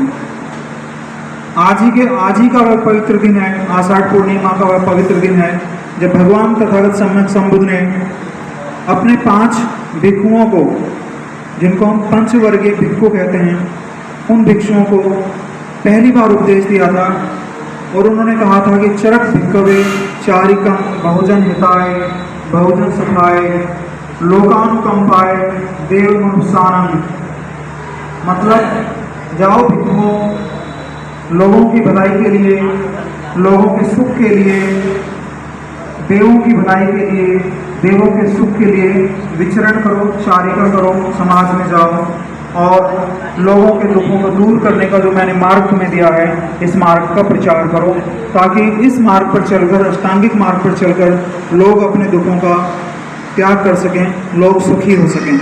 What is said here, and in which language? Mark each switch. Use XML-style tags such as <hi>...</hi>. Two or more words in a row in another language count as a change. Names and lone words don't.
<hi>आज ही का वह पवित्र दिन है, आषाढ़ पूर्णिमा का वह पवित्र दिन है जब भगवान तथागत सम्यक संबुद्ध ने अपने 5 भिक्षुओं को जिनको हम पंचवर्गीय भिक्षु कहते हैं, उन भिक्षुओं को पहली बार उपदेश दिया था और उन्होंने कहा था कि</hi> <pi>चरक भिक्खवे चारिकम बहुजन हिताय बहुजन सुखाय लोकानुकंपाय देव मनुष्यानंद।</pi> <hi>मतलब जाओ भिक्षुओं, लोगों की भलाई के लिए, लोगों के सुख के लिए, देवों की भलाई के लिए, देवों के सुख के लिए विचरण करो, चारिका करो, समाज में जाओ और लोगों के दुखों को दूर करने का जो मैंने मार्ग तुम्हें दिया है, इस मार्ग का प्रचार करो, ताकि इस मार्ग पर चलकर, अष्टांगिक मार्ग पर चलकर लोग अपने दुखों का त्याग कर सकें, लोग सुखी हो सकें।</hi>